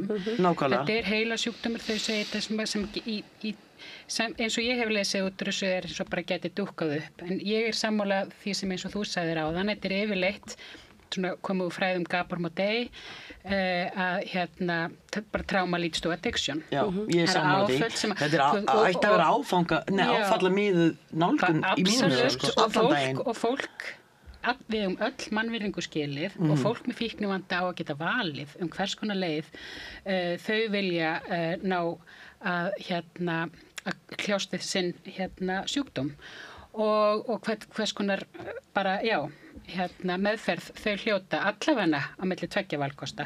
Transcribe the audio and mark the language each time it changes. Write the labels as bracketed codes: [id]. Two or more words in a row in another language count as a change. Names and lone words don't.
[is] Nákvæmlega. Þetta heila sjúkdómur, þau segja þetta sem eins og ég hef lesið út þessu eins og bara geti dúkkað upp. En ég sammála því sem eins og þú sagðir áðan, þetta yfirleitt svona komið úr fræðum Gabor Maté að bara [en] trauma leads to addiction. [is] Já, ég sammála því. Þetta ætti að vera áfalla miðuð nálgun í mínum allan og fólk við öll mannvirðingu skilið og fólk með fíknivanda á að geta valið hvers konar leið þau vilja ná að kljást við sinn sjúkdóm og hvers konar bara, meðferð þau hljóta allavega á milli 2 valkosta.